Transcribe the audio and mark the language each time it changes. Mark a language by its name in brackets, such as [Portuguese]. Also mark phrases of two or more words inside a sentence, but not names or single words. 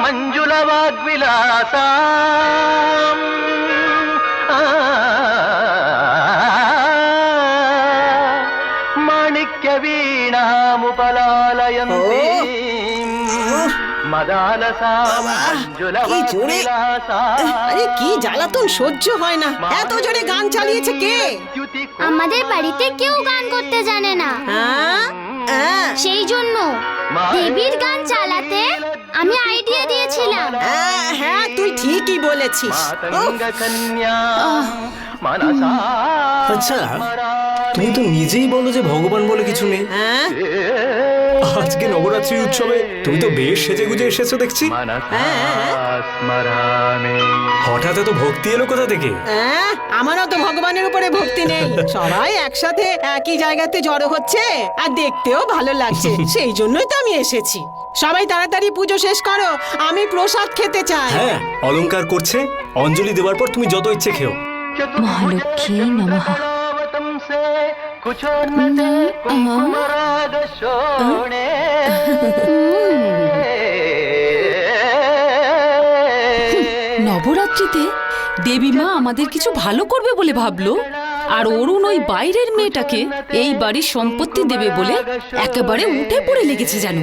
[Sanskrit] मञ्जुलवाग्विलासाम् माणिक्यवीणामुपलालयन्तीं मदालसां मञ्जुलवाग्विलासाम्। [Bangla] আরে কি জ্বালাতন সহ্য হয় না, এত জোরে গান চালিয়েছে কে? আমাদের বাড়িতে কেউ গান করতে জানে না, সেই জন্য দেবীর গান চালাতে আমি আইডিয়া দিয়েছিলাম। হ্যাঁ, তুই ঠিকই বলেছিস। আচ্ছা, তুমি তো নিজেই বলো যে ভগবান বলে কিছু নেই। আজকে নবরাত্রি উৎসবে তুমি তো বেশ সেজে গুজে এসেছো দেখছি। [Sanskrit] मनसा स्मरामि [Bangla] হঠাৎ তো ভক্তি এলো কোথা থেকে? আমারও তো ভগবানের উপরে ভক্তি নেই। সবাই একসাথে একই জায়গাতে জড়ো হচ্ছে আর দেখতেও ভালো লাগছে, সেই জন্যই তো আমি এসেছি। সবাই তাড়াতাড়ি পুজো শেষ করো, আমি প্রসাদ খেতে চাই। হ্যাঁ, অলংকার করছে, অঞ্জলি দেওয়ার পর তুমি যত ইচ্ছে খেও। [Sanskrit] মহালক্ষ্মী নমঃ। से कुचोन्नते कुङ्कुमराग शोणे [Bangla] নবরাত্রিতে দেবী মা আমাদের কিছু ভালো করবে বলে ভাবলো, আর অরুণ ওই বাইরের মেয়েটাকে এই বাড়ির সম্পত্তি দেবে বলে একেবারে উঠে পড়ে লেগেছে জানো।